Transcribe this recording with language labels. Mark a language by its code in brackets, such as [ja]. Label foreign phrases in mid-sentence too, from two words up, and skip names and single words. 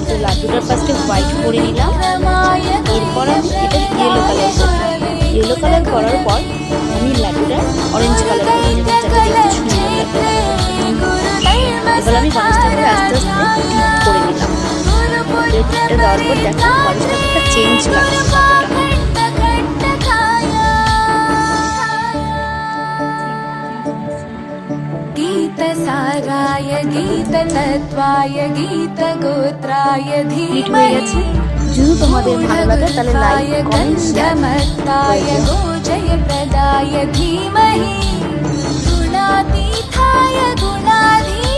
[bn] তো লাড্ডুটার ফার্স্টে হোয়াইট করে নিলাম। এরপর আমি এটা [en] yellow colour [bn] করলাম। [en] yellow colour [bn] করার পর আমি লাড্ডুটা [en] orange colour [bn] করে নেব, যাতে দেখতে সুন্দর লাগে। এবার আমি গণেশ ঠাকুরে আস্তে আস্তে টিপ করে নিলাম। টিপটা দেওয়ার পর দেখো গণেশ ঠাকুরটা চেঞ্জ লাগছে কতটা। [sa] गीतसाराय गीततत्त्वाय गीतगोत्राय धीमहि [bn] যদি তোমাদের ভালো লাগে তাহলে [en] like comment [sa] गन्धमत्ताय गोजयप्रदाय धीमहि गुणातीताय गुणाधीशाय